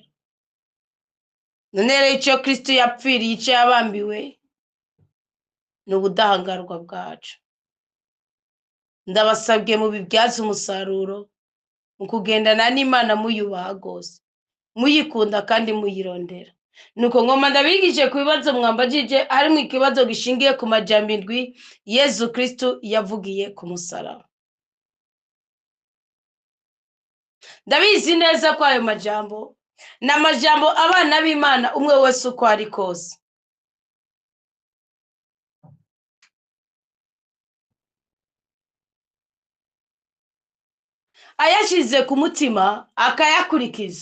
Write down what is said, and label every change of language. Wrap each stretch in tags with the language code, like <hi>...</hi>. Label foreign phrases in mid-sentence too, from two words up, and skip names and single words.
<rn>None rero icyo Kristo yapfiriye, icyo yabambiwe, ni ubudahangarwa bwacu. Ndabasabye mu bibyaza umusaruro, mu kugendana n'Imana muyubaha rwose, muyikunda kandi muyirondera. Nuko ngoma ndabigije ku bibazo mwambajije, harimo ikibazo gishingiye ku majambo 7 Yezu Kristo yavugiye ku musaraba. Ndabizi neza ko ayo majambo n'amajambo abana b'Imana umwe wese uko ari kose ayashize ku mutima akayakurikiza.</rn>